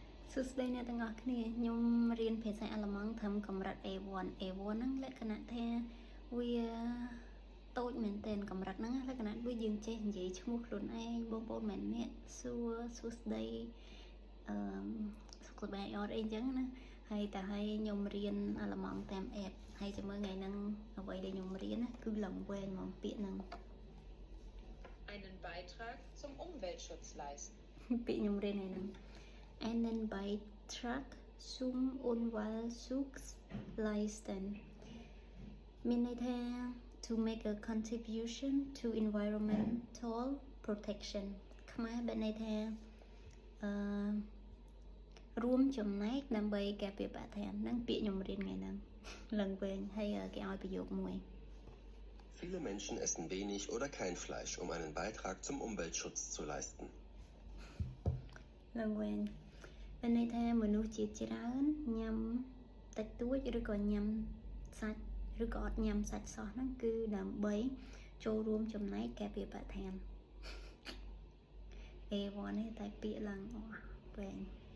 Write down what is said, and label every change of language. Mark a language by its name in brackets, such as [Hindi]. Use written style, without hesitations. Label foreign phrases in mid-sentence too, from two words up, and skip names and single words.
[Khmer] សួស្តីអ្នកទាំងអស់គ្នាខ្ញុំរៀនភាសាអាល្លឺម៉ង់ត្រឹមកម្រិត A1 ហ្នឹងលក្ខណៈថាវាតូចមែនទែនកម្រិតហ្នឹងលក្ខណៈដូចយើងចេះនិយាយឈ្មោះខ្លួនឯងបងប្អូនម្នាក់សួស្តីសុខសប្បាយអត់អីចឹងណាហើយខ្ញុំរៀនអាល្លឺម៉ង់តាម app ហើយចាំមើលថ្ងៃហ្នឹងអ្វីដែលខ្ញុំរៀនណាគឺឡើងវែងហ្មងពាក្យហ្នឹង [German] einen Beitrag zum Umweltschutz leisten [Khmer] ពាក្យខ្ញុំរៀនថ្ងៃហ្នឹង [German] einen Beitrag zum Umweltschutz leisten [Khmer] មានន័យថា [English] to make a contribution to environmental protection [Khmer] ខ្មែរបានន័យថារួមចំណែកដើម្បីការពារបរិស្ថានហ្នឹងពាក្យខ្ញុំរៀនថ្ងៃហ្នឹងឡើងវិញហើយគេឲ្យប្រយោគមួយ [German] Viele Menschen essen wenig oder kein Fleisch, um einen Beitrag zum Umweltschutz zu leisten. [Khmer] ឡើងវិញបានន័យថាមនុស្សជាច្រើនញ៉ាំតិចតួចឬក៏ញ៉ាំសាច់ឬក៏អត់ញ៉ាំសាច់សោះហ្នឹងគឺដើម្បីចូលរួមចំណែកការពារបរិស្ថាន A1 នេះតែពាក្យឡើងអស់វែង